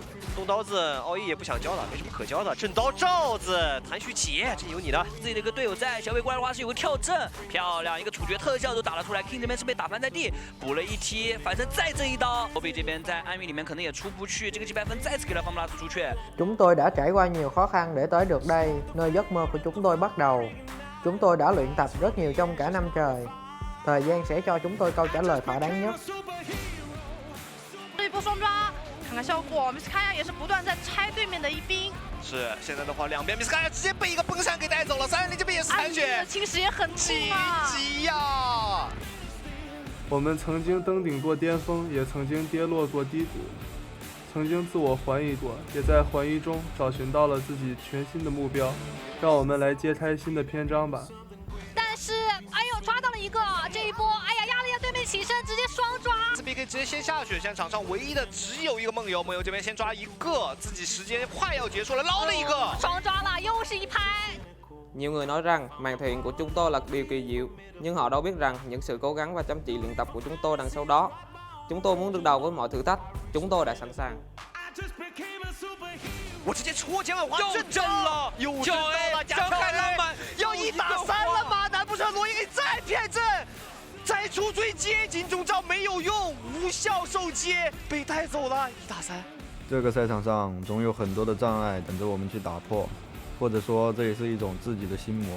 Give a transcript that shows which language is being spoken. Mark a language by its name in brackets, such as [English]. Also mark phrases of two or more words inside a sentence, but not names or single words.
[Chinese] 动刀子，奥义也不想交了，没什么可交的。正刀罩子，谭旭奇，这有你的，自己的一个队友在。小伟过来的话是有个跳阵，漂亮，一个处决特效都打了出来。King 这边是被打翻在地，补了一踢，反身再挣一刀。后背这边在暗域里面可能也出不去，这个击败分再次给了方布拉斯朱雀。 [Vietnamese] Chúng tôi đã trải qua nhiều khó khăn để tới được đây, nơi giấc mơ của chúng tôi bắt đầu. Chúng tôi đã luyện tập rất nhiều trong cả năm trời. Thời gian sẽ cho chúng tôi câu trả lời thỏa đáng nhất. [Chinese] 看看效果，米斯卡亚也是不断在拆对面的一兵。是，现在的话，两边米斯卡亚直接被一个崩闪给带走了。3人这边也是残血，侵蚀也很痛啊！急呀！我们曾经登顶过巅峰，也曾经跌落过低谷，曾经自我怀疑过，也在怀疑中找寻到了自己全新的目标。让我们来揭开新的篇章吧。但是，哎呦，抓到了一个，这一波，哎呀，压了一下对面起身，直接双抓。这边可以直接先下去，现在场上唯一的只有一个梦游，梦游这边先抓一个，自己时间快要结束了，捞了一个，双抓了，又是一拍。 [Vietnamese] Nhiều người nói rằng màn thể hiện của chúng tôi là điều kỳ diệu, nhưng họ đâu biết rằng những sự cố gắng và chăm chỉ luyện tập của chúng tôi đằng sau đó. Chúng tôi muốn đương đầu với mọi thử thách, chúng tôi đã sẵn sàng. [Chinese] 我直接戳前尾滑正正了，又正到了加开浪漫，要1打3了吗？难不成罗伊给再骗阵？再出追接近中招没有用，无效受接被带走了，1打3。这个赛场上总有很多的障碍等着我们去打破，或者说这也是一种自己的心魔。